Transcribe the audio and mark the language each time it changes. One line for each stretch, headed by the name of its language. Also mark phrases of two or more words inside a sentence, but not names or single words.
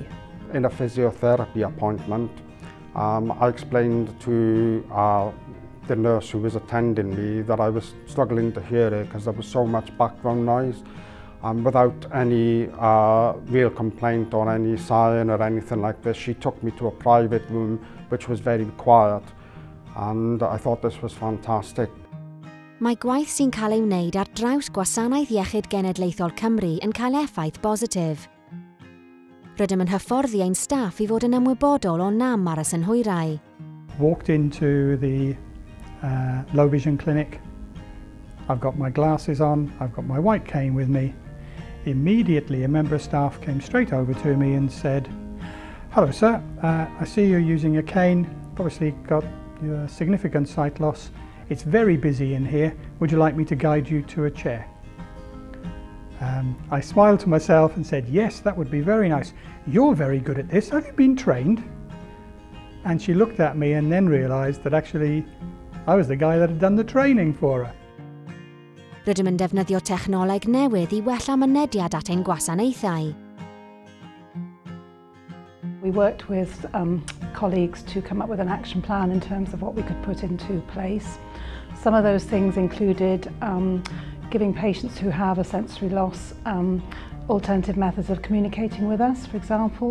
English: In a physiotherapy appointment, I explained to the nurse who was attending me that I was struggling to hear her because there was so much background noise. Without any real complaint or any sign or anything like this, she took me to a private room which was very quiet, and I thought this was fantastic.
Welsh: Mae gwaith sy'n cael ei wneud ar draws Gwasanaeth Iechyd Genedlaethol Cymru yn cael effaith bositif. Rydym yn hyfforddi ein staff i fod yn ymwybodol o nam aros yn hwyrau.
English: Walked into the low vision clinic. I've got my glasses on, I've got my white cane with me. Immediately a member of staff came straight over to me and said, "Hello sir, I see you're using a cane, obviously got significant sight loss. It's very busy in here, would you like me to guide you to a chair?" I smiled to myself and said, "Yes, that would be very nice. You're very good at this, have you been trained?" And she looked at me and then realised that actually I was the guy that had done the training for her.
Welsh: Rydym yn defnyddio technoleg newydd i wella mynediad at ein gwasanaethau.
English: We worked with colleagues to come up with an action plan in terms of what we could put into place. Some of those things included giving patients who have a sensory loss alternative methods of communicating with us, for example.